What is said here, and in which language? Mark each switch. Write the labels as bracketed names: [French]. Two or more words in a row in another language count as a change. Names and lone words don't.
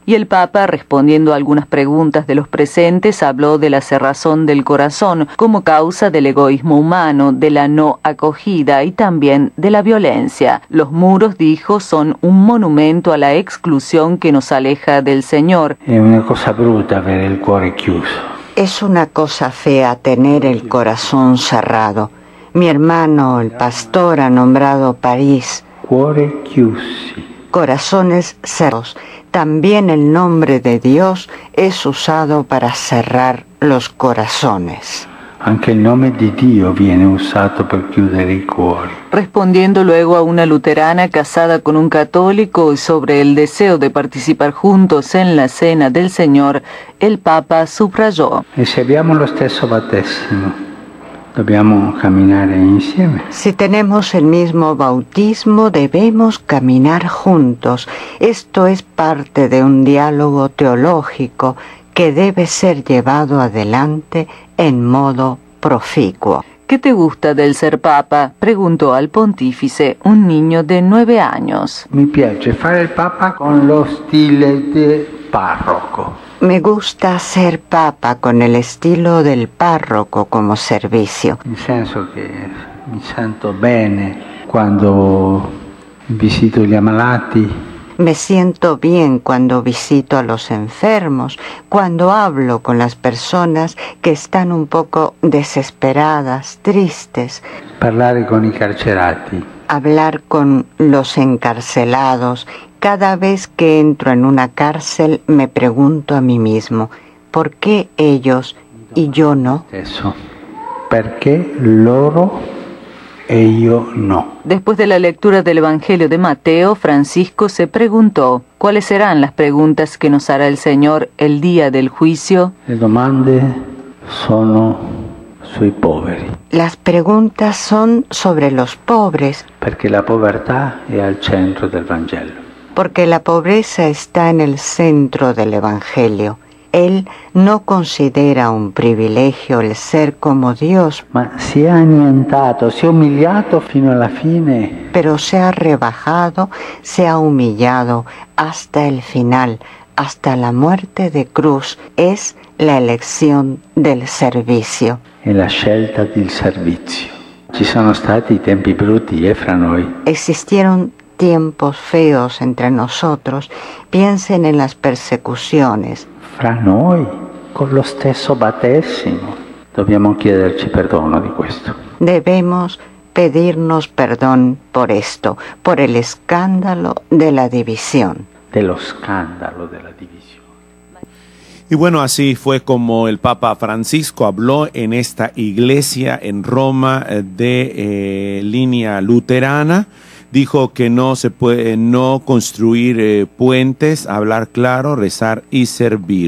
[Spanish] Y el Papa, respondiendo a algunas preguntas de los presentes, habló de la cerrazón del corazón como causa del egoísmo humano, de la no acogida y también de la violencia. Los muros, dijo, son un monumento a la exclusión que nos aleja del Señor. Es una cosa bruta ver el [Italian] cuore chiuso. [Spanish] Es una cosa fea tener el corazón cerrado. Mi hermano, el pastor, ha nombrado París [Italian] Cuore chiusi. [Spanish] Corazones cerrados. También el nombre de Dios es usado para cerrar los corazones. [Italian] Anche il nome di Dio viene usato per chiudere i cuori. [Spanish] Respondiendo luego a una luterana casada con un católico y sobre el deseo de participar juntos en la cena del Señor, el Papa subrayó: [Italian] E se abbiamo lo stesso battesimo, dobbiamo camminare insieme. [Spanish] Si tenemos el mismo bautismo, debemos caminar juntos. Esto es parte de un diálogo teológico que debe ser llevado adelante en modo proficuo. ¿Qué te gusta del ser papa?, preguntó al pontífice un niño de 9 años. [Italian] Mi piace fare il papa con lo stile de parroco. [Spanish] Me gusta ser papa con el estilo del párroco como servicio. [Italian] Nel senso che mi sento bene quando visito gli ammalati. [Spanish] Me siento bien cuando visito a los enfermos, cuando hablo con las personas que están un poco desesperadas, tristes. [Italian] Parlare con i carcerati. [Spanish] Hablar con los encarcelados. Cada vez que entro en una cárcel me pregunto a mí mismo, ¿por qué ellos y yo no? Eso. [Italian] Perché loro e io no. [Spanish] Después de la lectura del Evangelio de Mateo, Francisco se preguntó, ¿cuáles serán las preguntas que nos hará el Señor el día del juicio? [Italian] Le domande sono sui poveri, [Spanish] Las preguntas son sobre los pobres, [Italian] perché la povertà è al centro del Vangelo. [Spanish] porque la pobreza está en el centro del Evangelio. Él no considera un privilegio el ser como Dios, [Italian] Ma si è annientato, si è umiliato fino alla fine. [Spanish] pero se ha rebajado, se ha humillado hasta el final, hasta la muerte de cruz. Es la elección del servicio. [Italian] È la scelta del servizio. Ci sono stati tempi brutti fra noi. [Spanish] Existieron tiempos feos entre nosotros. Piensen en las persecuciones. [Italian] Fra noi, con lo stesso battesimo, dobbiamo chiederci perdono di questo. [Spanish] Debemos pedirnos perdón por esto, por el escándalo de la división. [Italian] Dello scandalo della divisione. [Spanish] Y bueno, así fue como el Papa Francisco habló en esta iglesia en Roma de línea luterana. Dijo que no se puede no construir puentes, hablar claro, rezar y servir.